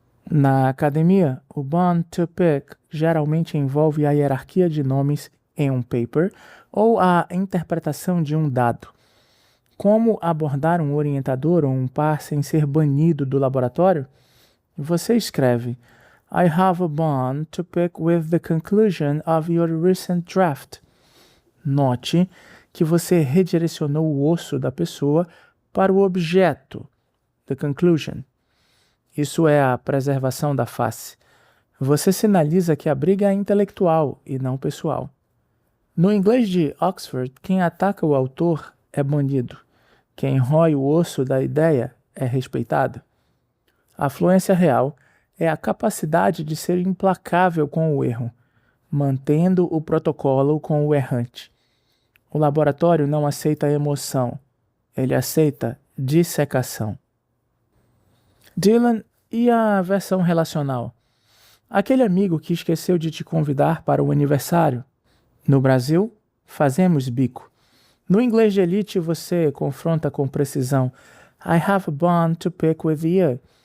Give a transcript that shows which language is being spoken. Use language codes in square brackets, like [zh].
[pt] Na academia, o bone to pick geralmente envolve a hierarquia de nomes em um paper ou a interpretação de um dado. Como abordar um orientador ou um par sem ser banido do laboratório? Você escreve: [en] I have a bone to pick with the conclusion of your recent draft. [pt] Note que você redirecionou o osso da pessoa para o objeto, the conclusion. Isso é a preservação da face. Você sinaliza que a briga é intelectual e não pessoal. No inglês de Oxford, quem ataca o autor é banido. Quem rói o osso da ideia é respeitado. A fluência real é a capacidade de ser implacável com o erro, mantendo o protocolo com o errante. O laboratório não aceita emoção, ele aceita dissecação. Dylan, e a versão relacional? Aquele amigo que esqueceu de te convidar para o aniversário? No Brasil, fazemos bico. No inglês de elite, você confronta com precisão. [en] I have a bone to pick with you.